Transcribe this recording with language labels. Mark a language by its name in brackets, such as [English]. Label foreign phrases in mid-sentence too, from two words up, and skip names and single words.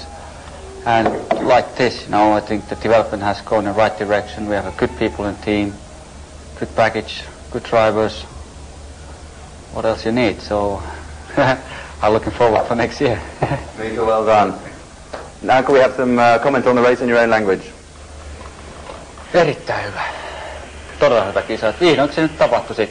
[English] And like this, I think the development has gone in the right direction. We have good people in the team, good package, good drivers. What else you need? So I'm looking forward for next year. Mika, well done. Now can we have some comment on the race in your own language? [Finnish] Erittäin hyvä. Todella hyvä kisa. Vihdoinkin se nyt tapahtui sitten.